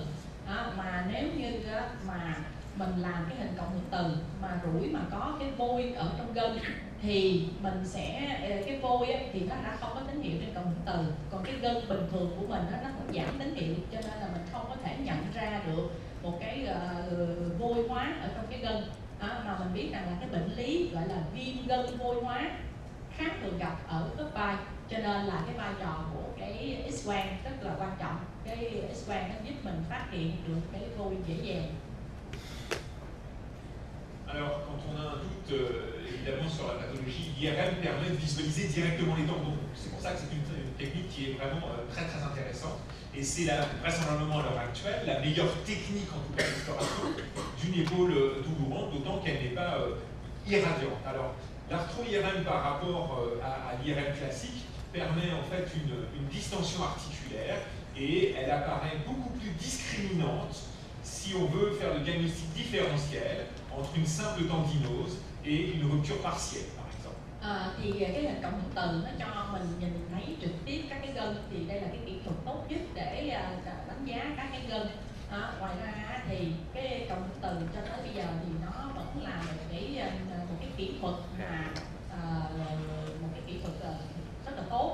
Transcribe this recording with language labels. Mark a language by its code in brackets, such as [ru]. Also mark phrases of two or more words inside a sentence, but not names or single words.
[vi] Mà nếu như mà mình làm cái hình cộng hưởng từ mà rủi mà có cái vôi ở trong gân, thì mình sẽ cái vôi thì nó đã không có tín hiệu trên cộng hưởng từ, còn cái gân bình thường của mình nó cũng giảm tín hiệu, cho nên là mình không có thể nhận ra được một cái vôi hóa ở trong cái gân. Mà mình biết rằng là cái bệnh lý gọi là viêm gân vôi hóa khá thường gặp ở khớp vai, cho nên là cái vai trò của cái X-quang rất là quan trọng. Cái X-quang nó giúp mình phát hiện được cái vôi dễ dàng. [fr] Alors, quand on a un doute évidemment sur la pathologie, l'IRM permet de visualiser directement les tendons. C'est pour ça que c'est une technique qui est vraiment très très intéressante. Et c'est vraisemblablement à l'heure actuelle la meilleure technique en tout cas d'exploration d'une épaule doulourante, d'autant qu'elle n'est pas irradiante. Alors, l'arthro-IRM par rapport à l'IRM classique permet en fait une distension articulaire, et elle apparaît beaucoup plus discriminante si on veut faire le diagnostic différentiel entre une simple tendinose et une rupture partielle, par exemple. [vi] Thì cái hình cộng hưởng từ nó cho mình nhìn thấy trực tiếp các cái gân, thì đây là cái kỹ thuật tốt nhất để đánh giá các cái gân. Ngoài ra thì cái cộng hưởng từ cho tới bây giờ thì nó vẫn là một cái kỹ thuật mà một cái kỹ thuật rất là tốt.